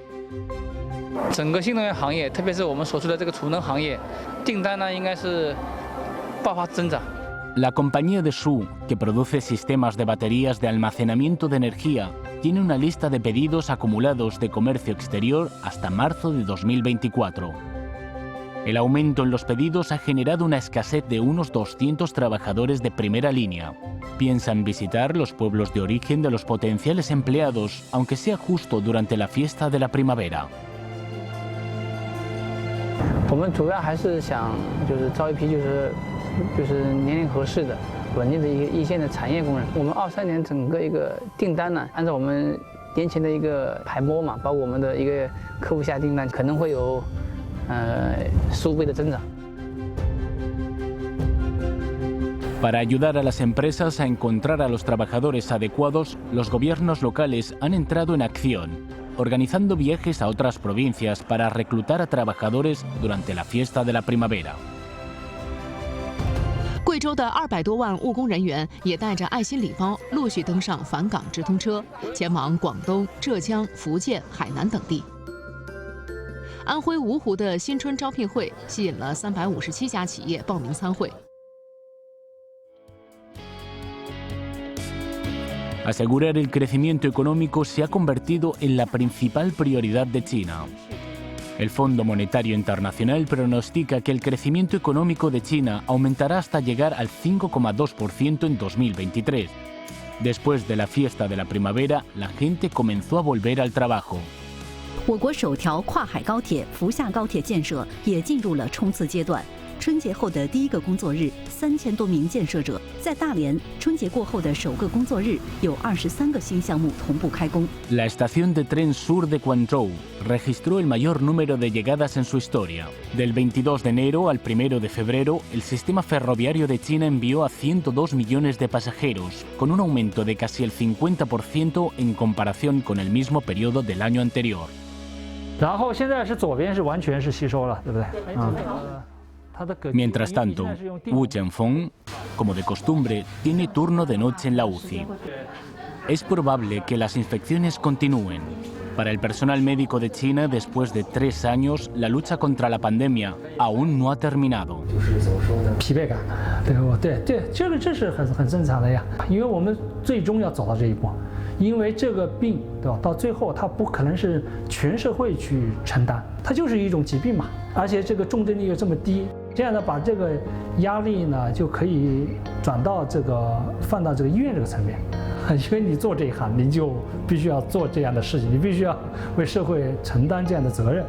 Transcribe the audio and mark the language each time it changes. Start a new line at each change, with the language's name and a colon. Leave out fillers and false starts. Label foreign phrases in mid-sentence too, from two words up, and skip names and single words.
Spanish: La compañía de Shu, que produce sistemas de baterías de almacenamiento de energía, tiene una lista de pedidos acumulados de comercio exterior hasta marzo de 2024. El aumento en los pedidos ha generado una escasez de unos 200 trabajadores de primera línea. Piensan visitar los pueblos de origen de los potenciales empleados, aunque sea justo durante la fiesta de la primavera.
Chinese: 我们主要还是想招一批年龄合适的、稳定的一线的产业工人。我们23年整个一个订单呢，按照我们年前的一个排摸嘛，包括我们的一个客户下订单，可能会有数倍的增长。
Spanish: Para ayudar a las empresas a encontrar a los trabajadores adecuados, los gobiernos locales han entrado en acción, organizando viajes a otras provincias para reclutar a trabajadores durante la fiesta de la primavera.
Chinese: 贵州的200多万务工人员也带着爱心礼包，陆续登上返岗直通车，前往广东、浙江、福建、海南等地。安徽芜湖的新春招聘会吸引了357家企业报名参会。
Spanish: Asegurar el crecimiento económico se ha convertido en la principal prioridad de China. El Fondo Monetario Internacional pronostica que el crecimiento económico de China aumentará hasta llegar al 5,2% en 2023. Después de la fiesta de la primavera, la gente comenzó a volver al trabajo.
Chinese: 我国首条跨海高铁福厦高铁建设也进入了冲刺阶段。春节后的第一个工作日，3000多名建设者在大连；春节过后的首个工作日，有23个新项目同步开工。
Spanish: La estación de tren sur de Guangzhou registró el mayor número de llegadas en su historia. Del 22 de enero al 1 de febrero, el sistema ferroviario de China envió a 102 millones de pasajeros, con un aumento de casi el 50% en comparación con el mismo periodo del año anterior.
Chinese: 然后现在是左边是完全是吸收了，对不对？
Spanish: Mientras tanto, Wu Jianfeng, como de costumbre, tiene turno de noche en la UCI. Es probable que las infecciones continúen. Para el personal médico de China, después de 3 años, la lucha contra la pandemia aún no ha terminado.
Chinese: 疲惫感，对，这是很正常的呀，因为我们最终要走到这一步。因为这个病，对吧？到最后它不可能是全社会去承担，它就是一种疾病嘛，而且这个重症率又这么低，这样呢，把这个压力呢就可以转到放到这个医院这个层面，因为你做这一行，你就必须要做这样的事情，你必须要为社会承担这样的责任。